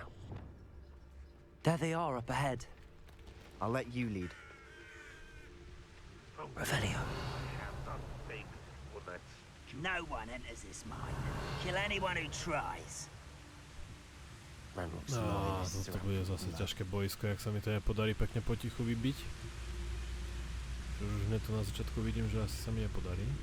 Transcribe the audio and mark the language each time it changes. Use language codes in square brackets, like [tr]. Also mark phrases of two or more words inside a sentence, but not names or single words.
[en] There they are up ahead. I'll let you lead. Revelio. No one enters this mine. Kill anyone who tries. Ranrock's [sk] No, [en] loyalists [sk] toto [en] are [sk] bude [en] out [sk] zase [en] for blood. [sk] ťažké boisko, jak sa mi to nepodarí pekne potichu vybiť. Už hneď to na začiatku vidím, že asi sa mi nepodarí.